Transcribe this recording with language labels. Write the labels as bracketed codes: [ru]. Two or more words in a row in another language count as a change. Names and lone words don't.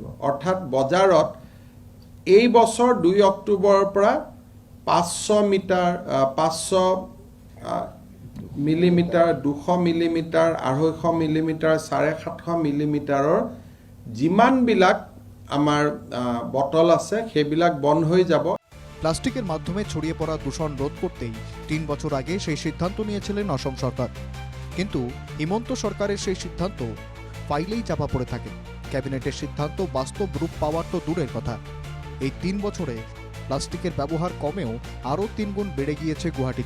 [as] অৰ্থাৎ বজাৰত এই বছৰ 2 অক্টোবৰৰ পৰা 500 মিলিমিটাৰ, 200 মিলিমিটাৰ, 250 মিলিমিটাৰ, 750 মিলিমিটাৰৰ যিমানবিলাক আমাৰ বটল আছে সেইবিলাক বন্ধ হৈ যাব। [bn] প্লাস্টিকের মাধ্যমে ছড়িয়ে পড়া দূষণ রোধ করতেই 3 বছর আগে সেই সিদ্ধান্ত নিয়েছিলেন অসম সরকার। কিন্তু হিমন্ত সরকারের সেই সিদ্ধান্ত ফাইলেই চাপা পড়ে থাকে। ক্যাবিনেটের সিদ্ধান্ত বাস্তব রূপ পাওয়ার তো দূরের কথা, এই 3 বছরে প্লাস্টিকের ব্যবহার কমেও আরও 3 গুণ বেড়ে গিয়েছে গুয়াহাটিতে।